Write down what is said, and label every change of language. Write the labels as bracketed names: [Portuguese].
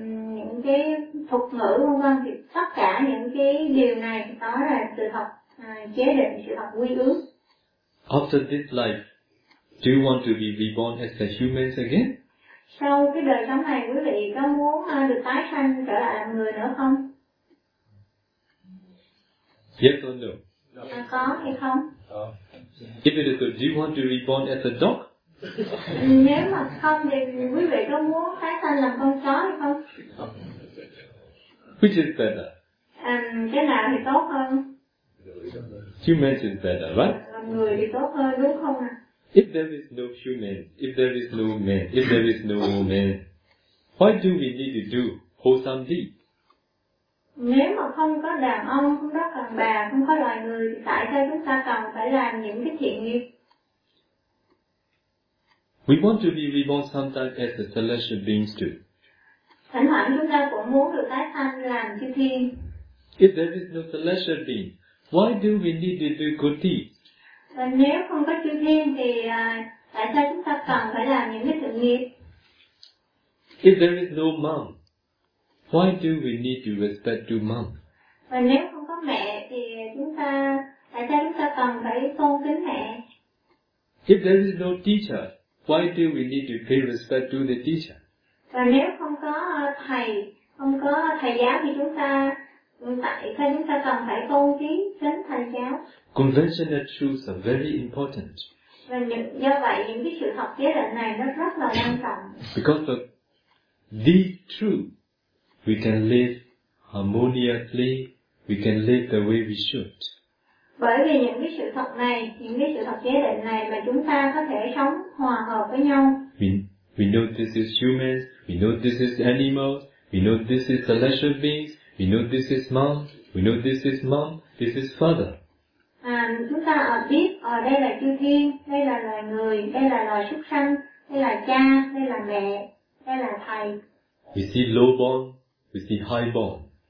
[Vietnamese] Những cái thuật ngữ vân vân thì tất cả những cái điều này đó là sự thật chế định, sự thật quy ước. [English] After this life, do you want to be reborn as a human again? [Vietnamese] Sau cái đời sống này, quý vị có muốn được tái sanh trở lại làm người nữa không? [English] Yes or no? [Vietnamese] Có hay không? [English] If it is good, do you want to reborn as a dog? [Vietnamese] Nếu mà không thì quý vị có muốn tái sanh làm con chó hay không? [English] Which is better? [Vietnamese] Cái nào thì tốt hơn? [English] Human is better, right? [Vietnamese] Làm người thì tốt hơn, đúng không ạ? [English] If there is no human, if there is no man, if there is no woman, why do we need to do wholesome deed? [Vietnamese] Nếu mà không có đàn ông, không có đàn bà, không có loài người thì tại sao chúng ta cần phải làm những cái thiện nghiệp? [English] We want to be reborn sometimes as the celestial beings too. [Vietnamese] Thỉnh thoảng chúng ta cũng muốn được tái sanh làm chư thiên. [English] If there is no celestial being, why do we need to do good deeds? [Vietnamese] Và nếu không có chư thiên thì tại sao chúng ta cần phải làm những cái thiện nghiệp? [English] If there is no mom, why do we need to respect to mom? [Vietnamese] Và nếu không có mẹ thì tại sao chúng ta cần phải tôn kính mẹ? [English] If there is no teacher, why do we need to pay respect to the teacher? [Vietnamese] Và nếu không có thầy giáo thì tại sao chúng ta cần phải tôn kính thầy giáo? [English] Conventional truths are very important. [Vietnamese] Và do vậy những cái sự thật chế định này nó rất là quan trọng. [English] Because of the truth, we can live harmoniously, we can live the way we should. [Vietnamese] Bởi vì những cái sự thật này, những cái sự thật chế định này mà chúng ta có thể sống hòa hợp với nhau. [English] We know this is humans, we know this is animals, we know this is celestial beings, we know this is mom, we know this is father. [Vietnamese] Chúng ta biết ở đây là chư thiên, đây là loài người, đây là loài súc sanh, đây là cha, đây là mẹ, đây là thầy. [English] We see lowborn, we see highborn.